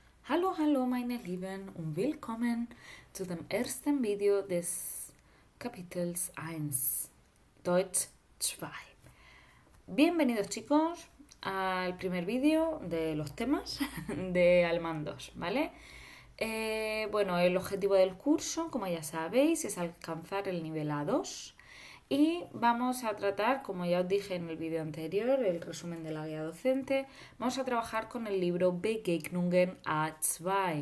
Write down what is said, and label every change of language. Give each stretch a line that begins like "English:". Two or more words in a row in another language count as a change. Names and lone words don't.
German: Hallo, hallo meine Lieben und willkommen zu dem ersten Video des Kapitels 1, Deutsch 2.
Spanish: Bienvenidos chicos al primer vídeo de los temas de Alemán 2, ¿vale? Bueno, el objetivo del curso, como ya sabéis, es alcanzar el nivel A2 y vamos a tratar, como ya os dije en el vídeo anterior, el resumen de la guía docente, vamos a trabajar con el libro Begegnungen A2.